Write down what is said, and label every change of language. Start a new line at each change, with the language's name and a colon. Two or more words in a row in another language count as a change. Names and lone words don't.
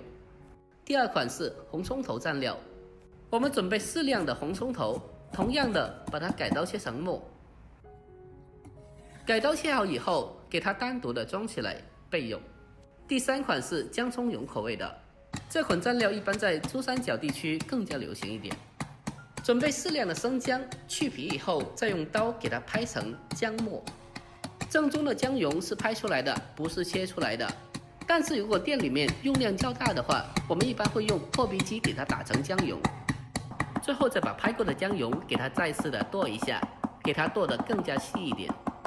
Chinese: 第二款是紅蔥頭蘸料，我們準備適量的紅蔥頭，同樣的把它改刀切成末。改刀切好以後，給它單獨的裝起來備用。第三款是薑蔥蓉口味的，這款蘸料一般在珠三角地區更加流行一點。準備適量的生薑，去皮以後再用刀給它拍成薑末。正宗的薑蓉是拍出來的，不是切出來的。但是如果店里面用量较大的话，我们一般会用破壁机给它打成酱油，最后再把拍过的酱油给它再次的剁一下，给它剁得更加细一点。